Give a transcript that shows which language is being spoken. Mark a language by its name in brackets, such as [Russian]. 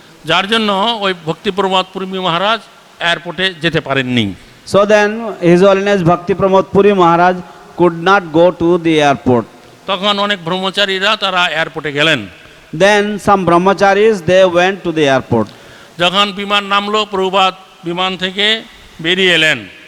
[Bangla] যার জন্য ওই ভক্তি প্রমোদ পুরী মহারাজ এয়ারপোর্টে যেতে পারেননি। [English] So then His Holiness Bhakti Pramod Puri Maharaj could not go to the airport. [Bangla] তখন অনেক ব্রহ্মচারীরা তারা এয়ারপোর্টে গেলেন। [English] Then some brahmacharis, they went to the airport. [Bangla] যখন বিমান নামলো প্রভুপাদ বিমান থেকে বেরিয়ে এলেন।